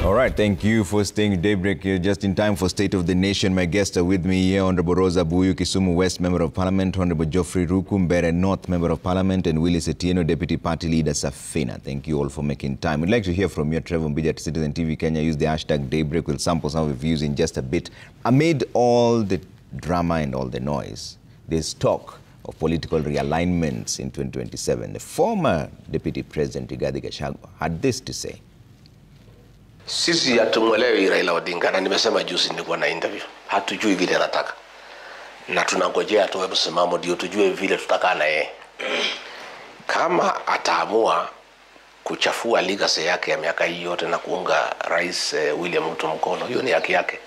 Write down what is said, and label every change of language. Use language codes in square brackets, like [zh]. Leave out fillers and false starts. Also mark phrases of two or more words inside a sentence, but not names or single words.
[en] right, thank you for staying with Daybreak here just in time for State of the Nation. My guests are with me here, Honorable Rosa Buyu, Kisumu West Member of Parliament, Honorable Geoffrey Ruku, Mbeere North Member of Parliament, and Willis Etieno, Deputy Party Leader, Safina. Thank you all for making time. We'd like to hear from you, Trevor Mbija at Citizen TV Kenya. Use the hashtag Daybreak. We'll sample some of your views in just a bit. Amid all the drama and all the noise, there's talk of political realignments in 2027. The former Deputy President, Rigathi Gachagua, had this to say. [sw] Sisi hatumwelewi Raila Odinga, na nimesema juzi nilikuwa na interview. Hatujui vile anataka. Na tunangojea atoe msimamo ndio tujue vile tutakaa na yeye. Kama ataamua kuchafua legacy yake ya miaka hii yote na kuunga Rais William Ruto mkono, hiyo ni haki yake.